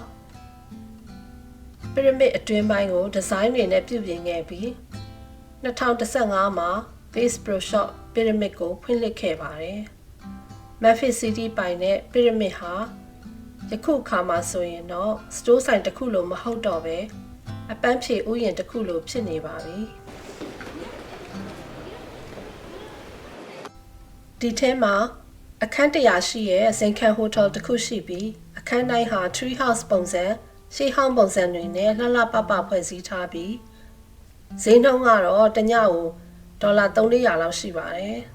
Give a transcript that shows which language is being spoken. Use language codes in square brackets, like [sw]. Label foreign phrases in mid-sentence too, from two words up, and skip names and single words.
[my] pyramid အတွင်းပိုင်းကိုဒီဇိုင်းတွေနဲ့ပြုပြင်ခဲ့ပြီး2015မှာ Bass Pro Shop pyramid ကိုဖွင့်လှစ်ခဲ့ပါတယ် Memphis City ပိုင်တဲ့ pyramid ဟာယခုအခါမှာဆိုရင်တော့စတိုးဆိုင်တစ်ခုလိုမဟုတ်တော့ပဲအပန်းဖြေဥယျာဉ်တစ်ခုလိုဖြစ်နေပါပြီ ဒီထဲမှာအခန်း100ရှိရဲ့ဇိမ်ခံဟိုတယ်တစ်ခုရှိပြီးအခန်းတိုင်းဟာ [en] tree house [my] ပုံစံရှေးဟောင်းပုံစံတွေနဲ့လှလှပပဖွဲ့စည်းထားပြီးဈေးနှုန်းကတော့တစ်ညကို$300-400လောက်ရှိပါတယ်